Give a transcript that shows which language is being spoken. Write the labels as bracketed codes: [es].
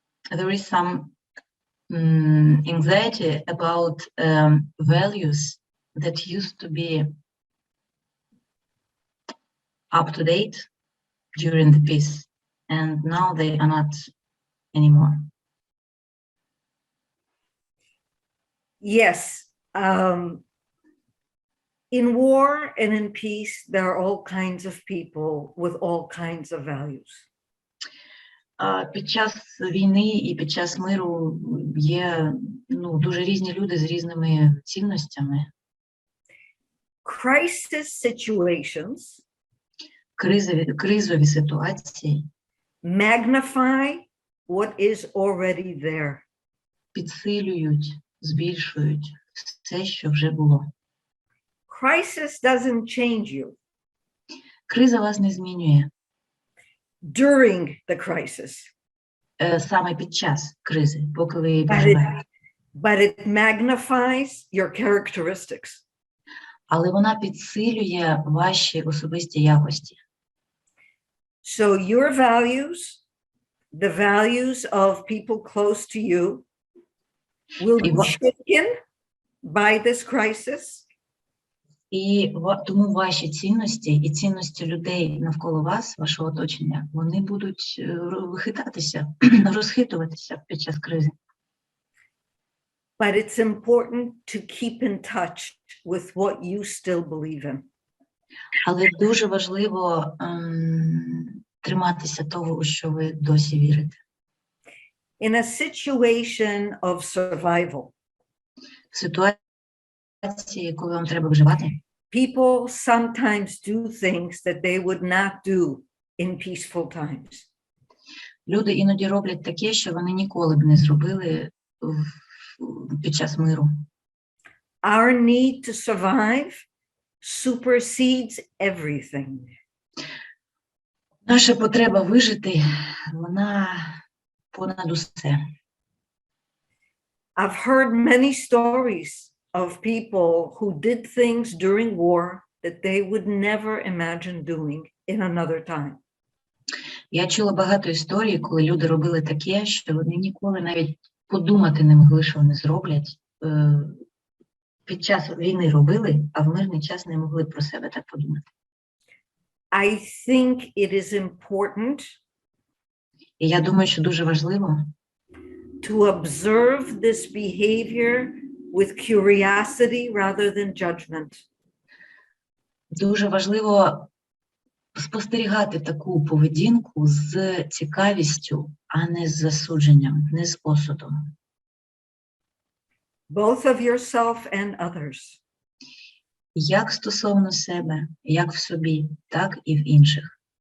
[en] There is some anxiety about values that used to be up to date during the peace, and now they are not anymore. Yes. In war and in peace, there are all kinds of people with all kinds of values. [uk] Під час війни і під час миру є дуже різні люди з різними цінностями. [en] Crisis situations [uk] кризові ситуації [en] magnify what is already there. [uk] Підсилюють, збільшують все, що вже було. [en] Crisis doesn't change you. [uk] Криза вас не змінює. [en] During the crisis. [uk] Саме під час кризи, поки ви її переживаєте. [en] But it magnifies your characteristics. [uk] Але вона підсилює ваші особисті якості. [en] So your values, the values of people close to you, will be shaken by this crisis. [uk] І тому ваші цінності і цінності людей навколо вас, вашого оточення, вони будуть хитатися, розхитуватися під час кризи. [en] But it's important to keep in touch with what you still believe in. [uk] Але дуже важливо триматися того, у що ви досі вірите. [en] In a situation of survival, [uk] В ситуації, коли вам треба виживати, [en] people sometimes do things that they would not do in peaceful times. [uk] Люди іноді роблять таке, що вони ніколи б не зробили під час миру. [en] Our need to survive supersedes everything. [uk] Наша потреба вижити, вона понад усе. [en] I've heard many stories of people who did things during war that they would never imagine doing in another time. [uk] Я чула багато історій, коли люди робили таке, що вони ніколи навіть подумати не могли, що вони зроблять. Під час війни робили, а в мирний час не могли про себе так подумати. [en] I think it is important [uk] І я думаю, що дуже важливо [en] to observe this behavior with curiosity rather than judgment. [uk] Дуже важливо спостерігати таку поведінку з цікавістю, а не з засудженням, не з осудом. [en] Both of yourself and others. [uk] Як стосовно себе, як в собі, так і в інших.